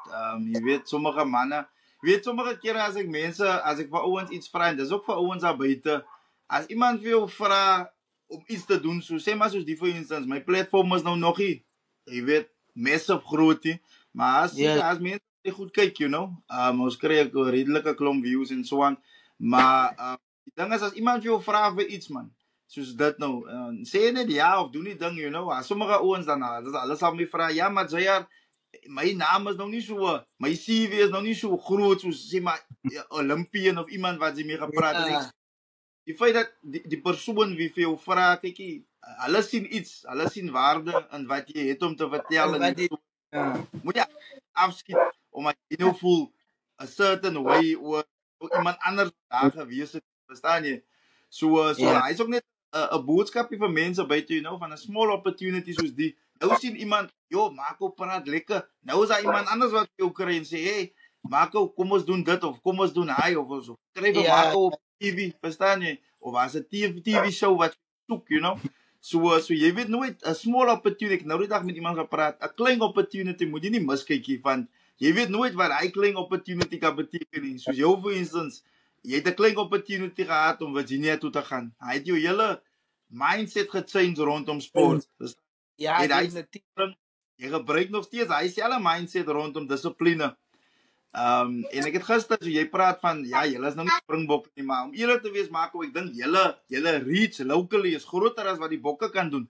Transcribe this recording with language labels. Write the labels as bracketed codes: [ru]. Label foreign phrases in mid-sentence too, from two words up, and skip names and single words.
[af] Jy weet sommige manne, jy weet sommige kere as ek vir ouens iets vra en dis ook vir ouens daar buite. As iemand vir jou vra om iets te doen, so sê maar soos die vir instance, my platform is nou nog nie, jy weet, massive groot nie, maar as mense goed kyk, [en] you know, [af] ons kry 'n redelike klomp views en so aan, maar die ding is as iemand vir jou vra vir iets man, soos dit nou, sê net ja of doen die ding, [en] you know, [af] sommige ouens dan, hulle sal my vra, ja maar Zayar, my naam is nog nie so, my CV is nog nie so groot, soos sê maar, Olympian of iemand wat sy mee gepraat het, die feit dat die persoon wie vir jou vra, kykie, hulle sien iets, hulle sien waarde in wat jy het om te vertel en moet jy afskiet, omdat jy nou voel [en] a certain way [af] oor iemand anders daar gewees het, verstaan jy? So hy is ook net 'n boodskapie vir mense buite, [en] you know, [af] van 'n [en] small opportunity [af] soos die. Nou sien iemand, joh, Marco praat lekker. Nou is daar iemand anders wat jou kry en sê, hey, Marco, kom ons doen dit of kom ons doen hy of so. Kry vir Marco op TV, verstaan jy? Of as 'n TV show wat soek, [en] you know. [af] So jy weet nooit 'n [en] small opportunity. [af] Nou die dag met iemand gepraat, 'n klein opportunity moet jy nie miskyk van. Jy weet nooit wat hy klein opportunity kan beteken nie. Soos jou [en] for instance, [af] jy het 'n klein opportunity gehad om Virginia toe te gaan. Hy het jou hele mindset gechange rondom sport. Ja, jy gebruik nog steeds hy selfe mindset rondom dissipline. En ek het gister so jy praat van ja, julle is nou nie springbokke nie, maar om eerlik te wees Marco, ek dink julle [en] reach locally [af] is groter as wat die bokke kan doen.